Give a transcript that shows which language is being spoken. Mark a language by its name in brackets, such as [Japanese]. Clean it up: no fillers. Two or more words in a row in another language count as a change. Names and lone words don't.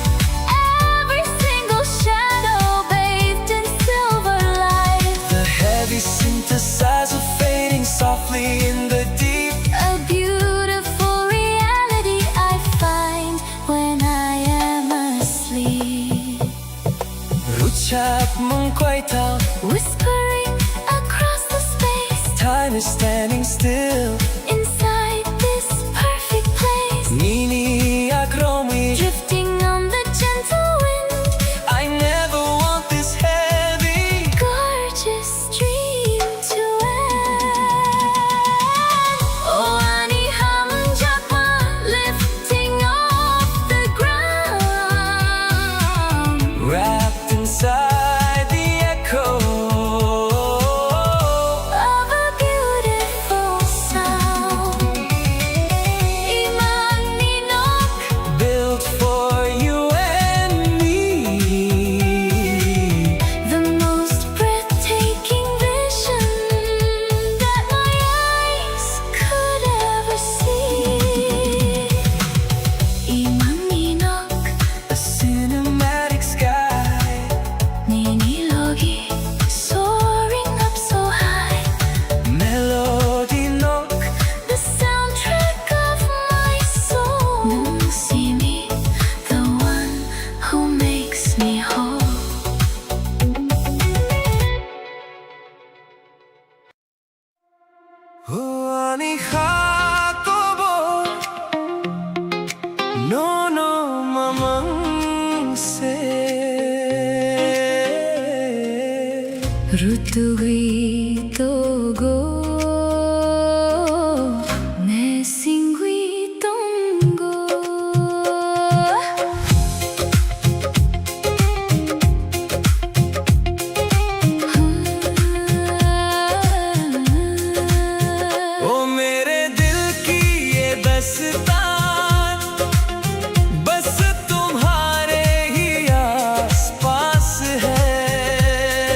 [English] Every single shadow bathed in silver light. The heavy synthesizer fading softly in the deep. A beautiful reality I find when I am asleep. [Kok Borok] Ruchap mong quay tao. [English] Whispering across the space. Time is standing still. Inside this perfect place. [Kok Borok] Nini agromi. [English] Drifting on the gentle wind. I never want this heavy. Gorgeous dream to end. [Kok Borok] Oh, ani hamjakma, [English] lifting off the ground. Wrapped inside the echo Of a beautiful sound. [Kok Borok] Imang ninok, [English] built for you and me. the most breathtaking vision that my eyes could ever see. [Kok Borok] Imang ninok, [English] A cinematic sky. ninilogi, soaring up so high. [Kok Borok] Melody nook. [English] The soundtrack of my soul. Nung see me, the one who makes me whole. [Kok Borok] Ani Jacobo. No, no, mamang se. Rutugui togo, ne singui tongo. [Hindi] ओ मेरे दिल की ये दस्तान बस तुम्हारे ही आसपास है।